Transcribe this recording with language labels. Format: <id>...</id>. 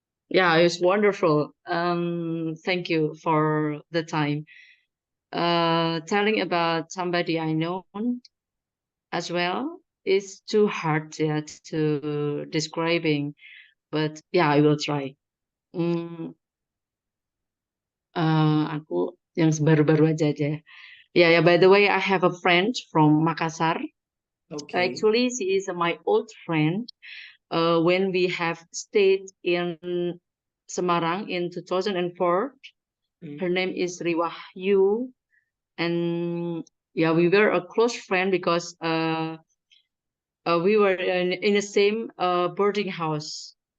<en>Yeah, it's wonderful. Thank you for the time. Telling about somebody I know as well is too hard, yeah, to describing, but yeah, I will try.</en> <id>Aku yang baru-baru aja ya.</id> <en>Yeah, by the way, I have a friend from Makassar. Okay. Actually, she is my old friend. When we have stayed in Semarang in 2004, her name is Riwahyu, and yeah, we were a close friend because we were in the same boarding house,</en>